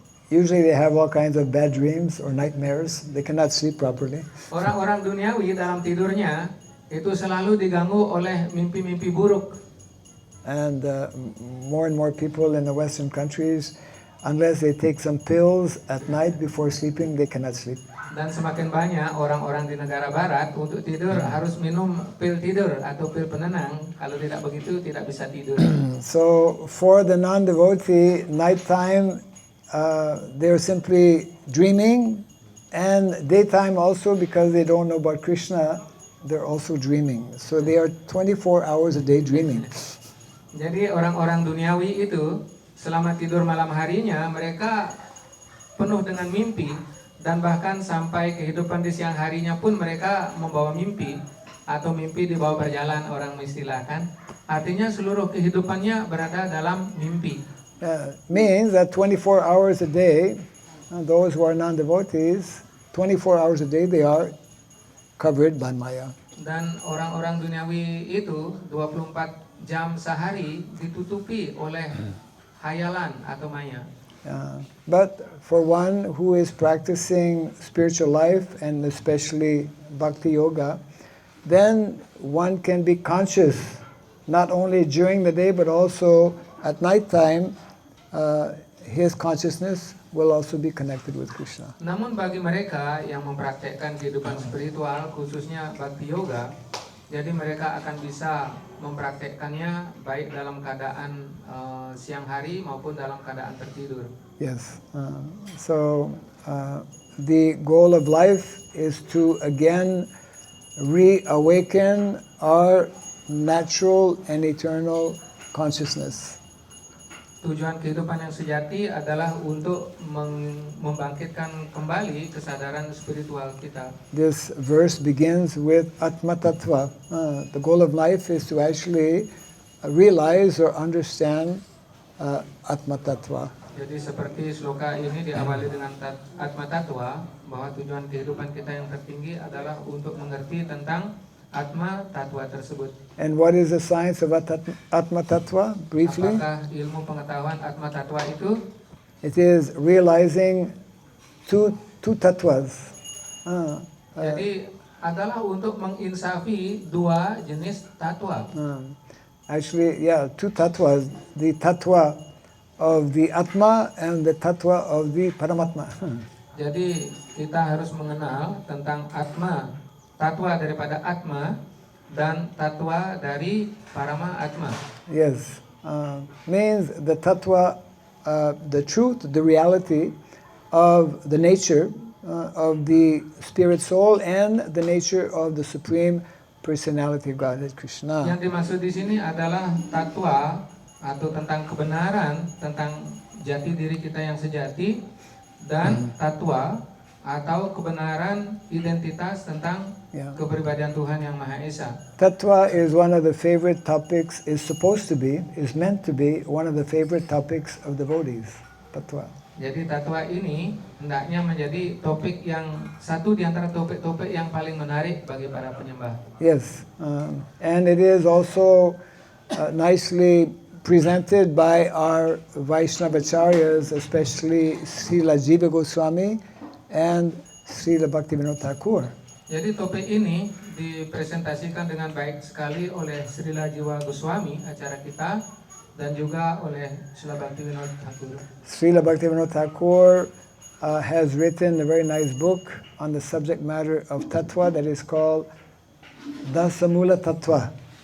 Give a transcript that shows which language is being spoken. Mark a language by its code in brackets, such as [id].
[en] usually they have all kinds of bad dreams or nightmares. They cannot sleep properly. [id] Orang-orang duniawi dalam tidurnya itu selalu diganggu oleh mimpi-mimpi buruk. [en] And more and more people in the Western countries, unless they take some pills at night before sleeping, they cannot sleep. [id] Dan semakin banyak orang-orang di negara barat untuk tidur harus minum pil tidur atau pil penenang. Kalau tidak begitu tidak bisa tidur. [en] So for the non-devotee, nighttime, they're simply dreaming, and daytime also, because they don't know about Krishna, they're also dreaming. So they are 24 hours a day dreaming. [id] Jadi orang-orang duniawi itu selama tidur malam harinya mereka penuh dengan mimpi, dan bahkan sampai kehidupan di siang harinya pun mereka membawa mimpi atau mimpi dibawa berjalan, orang mengistilahkan. Artinya seluruh kehidupannya berada dalam mimpi. [en] Means that 24 hours a day, those who are non-devotees, 24 hours a day they are covered by Maya. [id] Dan orang-orang duniawi itu 24 jam sehari ditutupi oleh hayalan atau maya. [en] But for one who is practicing spiritual life, and especially bhakti yoga, then one can be conscious not only during the day but also at night time. His consciousness will also be connected with Krishna. [id] Namun bagi mereka yang mempraktekkan kehidupan spiritual, khususnya bhakti yoga, jadi mereka akan bisa mempraktekkannya baik dalam keadaan siang hari maupun dalam keadaan tertidur. [en] Yes. So the goal of life is to again reawaken our natural and eternal consciousness. [id] Tujuan kehidupan yang sejati adalah untuk membangkitkan kembali kesadaran spiritual kita. [en] This verse begins with Atma Tattva. The goal of life is to actually realize or understand Atma Tattva. [id] Jadi seperti sloka ini diawali dengan Atma Tattva, bahwa tujuan kehidupan kita yang tertinggi adalah untuk mengerti tentang Atma Tattva tersebut. [en] And what is the science of Atma Tattva? Briefly, [id] Apakah ilmu pengetahuan Atma Tattva itu? [en] it is realizing two tattvas. [id] Jadi adalah untuk menginsafi dua jenis tatwa. [en] Actually, yeah, two tattvas. The tattva of the Atma and the tattva of the Paramatma. [id] Jadi kita harus mengenal tentang Atma, tatwa daripada Atma, dan tatwa dari Parama Atma. [en] Yes, means the tattva, the truth, the reality of the nature of the spirit soul and the nature of the supreme personality of Godhead Krishna. [id] Yang dimaksud di sini adalah tatwa atau tentang kebenaran tentang jati diri kita yang sejati, dan tatwa atau kebenaran identitas tentang kepribadian Tuhan yang Maha Esa. [en] Tattva is one of the favorite topics, is meant to be one of the favorite topics of devotees. Tattva. [id] Jadi tatwa ini hendaknya menjadi topik yang satu di antara topik-topik yang paling menarik bagi para penyembah. [en] Yes, and it is also nicely presented by our Vaishnavacharyas, especially Srila Jiva Goswami and Srila Bhaktivinoda Thakur. [id] Jadi topik ini dipresentasikan dengan baik sekali oleh Srila Jiva Goswami, acara kita, dan juga oleh Srila Bhaktivinoda Thakur. [en] Srila Bhaktivinoda Thakur has written a very nice book on the subject matter of Tattva that is called Dasamula Tattva.